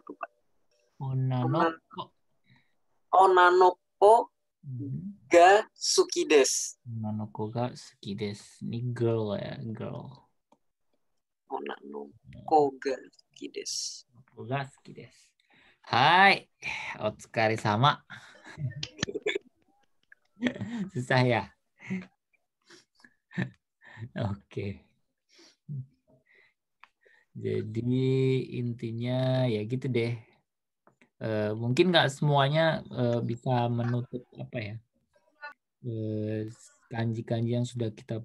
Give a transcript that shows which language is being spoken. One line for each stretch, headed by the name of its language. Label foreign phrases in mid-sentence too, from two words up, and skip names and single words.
Indonesian: Lupa.
Japanese: Onanoko ga suki desu. Onanoko ga suki desu.
Indonesian: Ini girl ya, girl.
Japanese: Onanoko ga suki desu. Hai, otsukare sama.
Indonesian: Susah ya? Oke. Jadi intinya ya gitu deh. Mungkin nggak semuanya bisa menutup apa ya, kanji-kanji yang sudah kita